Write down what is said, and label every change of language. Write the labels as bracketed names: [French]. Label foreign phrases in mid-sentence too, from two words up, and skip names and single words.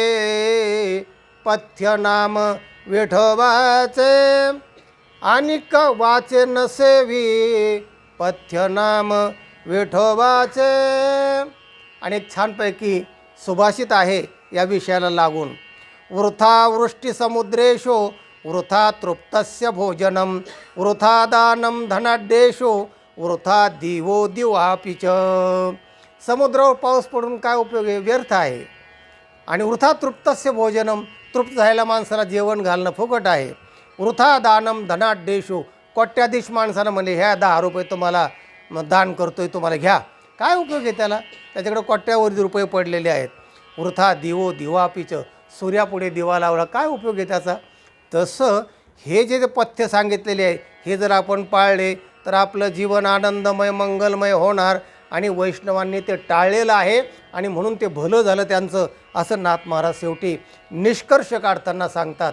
[Marathi] पथ्य नाम विठोबाचे अनिक वाचे नसेवी. पथ्य नाम विठोबाचे. आणि एक छानपैकी सुभाषित आहे या विषयाला लागून. [Sanskrit] वृथा वृष्टी समुद्रेशो वृथा तृप्तस्य भोजनम. वृथा दानम धनाढ्येशो वृथा दिवो दिवापिच. [Marathi] समुद्रावर पाऊस पडून काय उपयोग आहे, व्यर्थ आहे. [Sanskrit] आणि वृथा तृप्तस्य भोजनम, [Marathi] तृप्त झालेल्या माणसाला जेवण घालणं फुकट आहे. [Sanskrit] वृथा दानम धनाढ्येशो, [Marathi] कोट्याधीश माणसानं म्हणजे ह्या 10 रुपये तुम्हाला दान करतोय, तुम्हाला घ्या. काय उपयोग आहे त्याला, त्याच्याकडे कोट्यावधी रुपये पडलेले आहेत. [Sanskrit] वृथा दिवो दिवापिच, [Marathi] सूर्यापुढे दिवा लावला, काय उपयोग आहे त्याचा. तसं हे जे पथ्य सांगितलेले आहे हे जर आपण पाळले तर आपलं जीवन आनंदमय मंगलमय होणार आणि वैष्णवांनी ते टाळलेलं आहे आणि म्हणून ते भलं झालं त्यांचं, असं नाथ महाराज शेवटी निष्कर्ष काढताना सांगतात.